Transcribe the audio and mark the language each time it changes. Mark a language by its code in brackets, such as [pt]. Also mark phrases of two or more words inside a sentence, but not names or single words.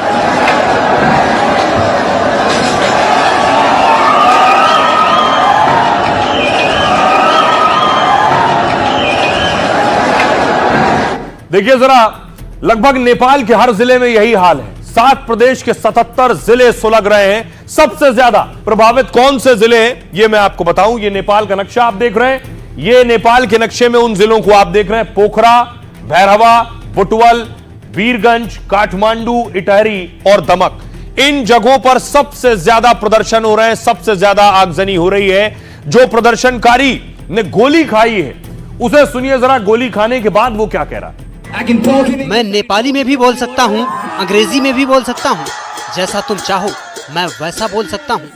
[hi] देखिए जरा, लगभग नेपाल के हर जिले में यही हाल है। 7 प्रदेश के 77 जिले सुलग रहे हैं। सबसे ज्यादा प्रभावित कौन से जिले हैं ये मैं आपको बताऊं। ये नेपाल का नक्शा आप देख रहे हैं। ये नेपाल के नक्शे में उन जिलों को आप देख रहे हैं, पोखरा, भैरहवा, बुटवल, वीरगंज, काठमांडू, इटहरी और दमक। इन जगहों पर सबसे ज्यादा प्रदर्शन हो रहे हैं, सबसे ज्यादा आगजनी हो रही है। जो प्रदर्शनकारी ने गोली खाई है उसे सुनिए जरा, गोली खाने के बाद वो क्या कह रहा है। मैं नेपाली में भी बोल सकता हूँ, अंग्रेजी में भी बोल सकता हूँ, जैसा तुम चाहो मैं वैसा बोल सकता हूँ।